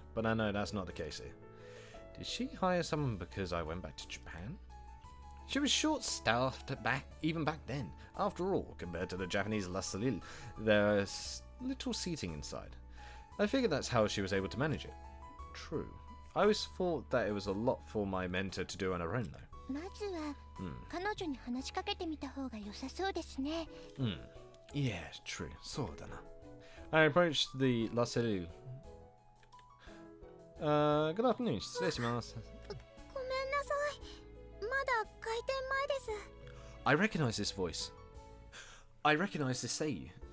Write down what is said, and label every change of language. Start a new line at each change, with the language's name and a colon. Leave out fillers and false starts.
English: But I know that's not the case here. Did she hire someone because I went back to Japan? She was short-staffed even back then. After all, compared to the Japanese La Salil, there's little seating inside. I figured that's how she was able to manage it. True. I always thought that it was a lot for my mentor to do on her own, though.
Japanese: まずは、彼女に話しかけてみた方が良さそうですね。
English: Yeah, true.
Japanese: そうだな.
English: I approached the La Salil. Good afternoon.
Japanese: 失礼します。ごめんなさい。まだ開店前です。
English: I recognize this voice. I recognize this say.